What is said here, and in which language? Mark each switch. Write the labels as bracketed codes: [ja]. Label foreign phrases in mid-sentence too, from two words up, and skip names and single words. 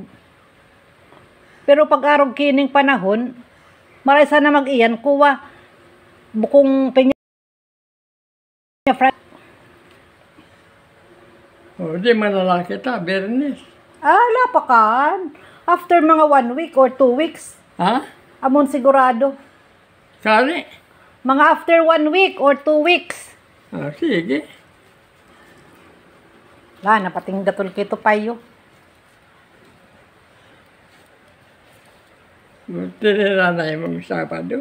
[bik] Pero pag-arog kining panahon, maray sana mag-iyan kuwa. Bukong Peña Francia. O, di malalaki ta, Bernes. Lapakan. After mga [en] 1 week or 2 weeks. [bik] Ha? Amon sigurado. Sorry? Mga after [en] 1 week or 2 weeks. [bik] Sige. Napating gatol kito payo. Tiniranay mong Sabado.